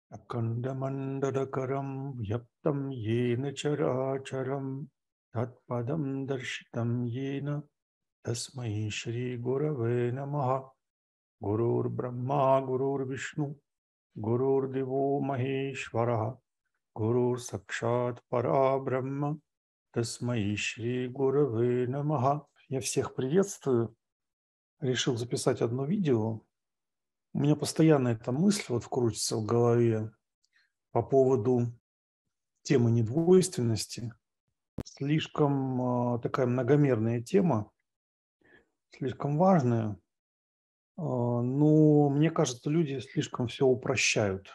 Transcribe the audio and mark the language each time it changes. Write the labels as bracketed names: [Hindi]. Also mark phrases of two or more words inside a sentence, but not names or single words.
[Sanskrit] अखण्डमण्डलकरं व्यक्तं येन चराचरं तत्पदं दर्शितं येन तस्मै श्रीगुरवे नमः। गुरुर्ब्रह्मा गुरुर्विष्णु गुरुर्देवो महेश्वरः गुरुर्साक्षात् परब्रह्म तस्मै श्रीगुरवे नमः. [Russian] Я всех приветствую. Решил записать одно видео. У меня постоянно эта мысль вот крутится в голове по поводу темы недвойственности. Слишком такая многомерная тема, слишком важная, но мне кажется, люди слишком все упрощают.